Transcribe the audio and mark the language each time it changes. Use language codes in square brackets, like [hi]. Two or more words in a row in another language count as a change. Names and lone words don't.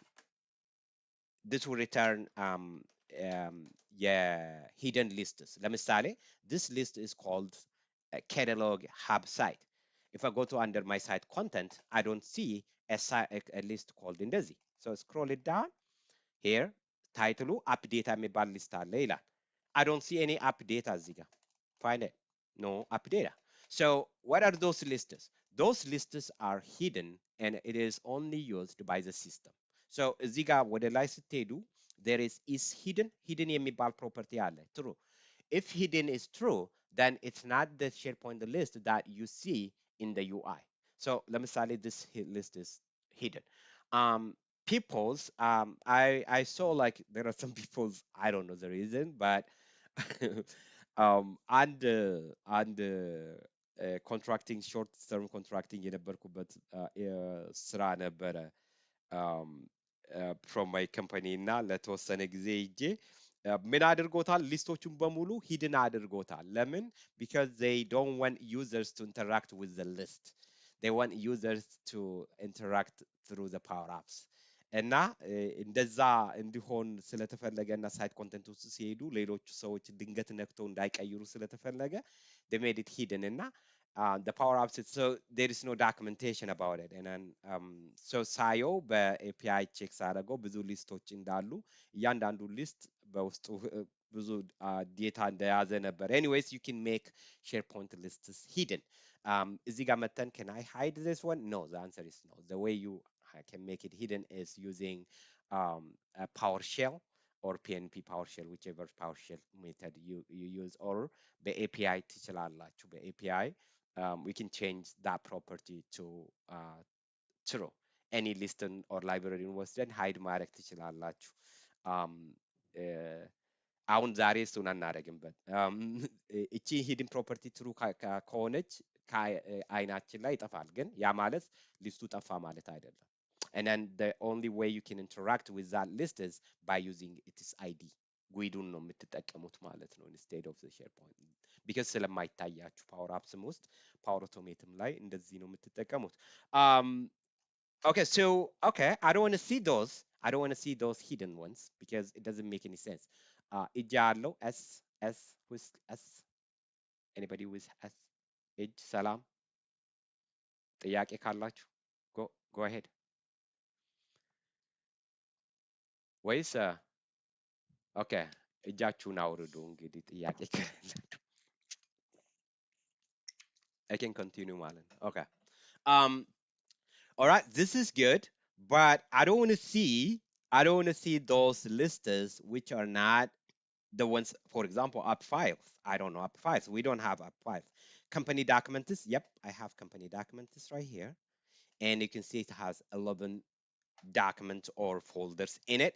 [en] hidden lists ለምሳሌ this list is called a catalog hub site if I go to under my site content I don't see a list called እንደዚህ so scroll it down here ታይትሉ app data [am] የሚባል ሊስት አለ ይላል [en] I don't see any app data [am] እዚህ ጋር [en] find it no app data so what are those lists those lists are hidden and it is only used by the system so [am] እዚህ ጋር ወደ ላይ ስትሄዱ [en] there is hidden የሚባል property አለ true if hidden is true then it's not the SharePoint list that you see in the UI so ለምሳሌ this list is hidden people's I saw like there are some people's I don't know the reason but and contracting short term contracting [am] የነበርኩበት ስራ ነበረ [en] from my company [am] እና ለተወሰነ ጊዜ ሄጄ ምን አድርጎታል ሊስቶቹን በሙሉ ሂድን አድርጎታል ለምን [en] because they don't want users to interact with the list they want users to interact through the power apps [am] እና እንደዛ እንዲሆን ስለተፈለገ እና [en] site content [am] ውስጥ ሲሄዱ ሌሎች ሰዎች ድንገት ነክተው እንዳይቀይሩ ስለተፈለገ [en] they made it hidden እና the power apps so there is no documentation about it and then so [am] ሳየው በኤፒአይ ቼክ ሳደርገው ብዙ ሊስቶች እንዳሉ እያንዳንዱ ሊስት በውስጡ ብዙ ዴታ እንደያዘ ነበር [en] anyways you can make SharePoint lists hidden [am] እዚህ ጋር መተን [en] can I hide this one no the answer is no the way you can make it hidden is using a PowerShell or PNP PowerShell whichever PowerShell method you [am] use or በኤፒአይ ትችላላችሁ በኤፒአይ [en] we can change that property to true any list or library [am] ወስደን ሃይድ ማድረግ ትችላላችሁ። አም፣ እ፣ አሁን ዛሬ እሱን አናደርግበት። እቺ [en] hidden property true [am] ከሆነች ከአይናችን ላይ ይጠፋል። ግን ያ ማለት ሊስቱ ጠፋ ማለት አይደለም። [en] And then the only way you can interact with that list is by using its ID. [am] ጉይዱን ነው የምትጠቀሙት ማለት ነው [en] instead of the SharePoint because [am] ስለማይታያችሁ ፓወር አፕስም ውስጥ ፓወር አውቶሜትም ላይ እንደዚህ ነው የምትጠቀሙት። [en] um, okay, so okay, I don't want to see those. I don't want to see those hidden ones because it doesn't make any sense. [am] እጅ ያለው [en] s with s, anybody with s? [am] እጅ ሰላም፣ ጥያቄ ካላችሁ [en] go ahead [am] ወይስ ኦኬ እጃችሁን አውርዱ እንግዲህ ጥያቄ ከሌላችሁ [en] I can continue [am] ማለት ነው። Okay. [en] Um, all right, this is good, but I don't want to see those lists which are not the ones, for example, app files. I don't know app files. We don't have app files. Company documents. Yep, I have company documents right here, and you can see it has 11 documents or folders in it.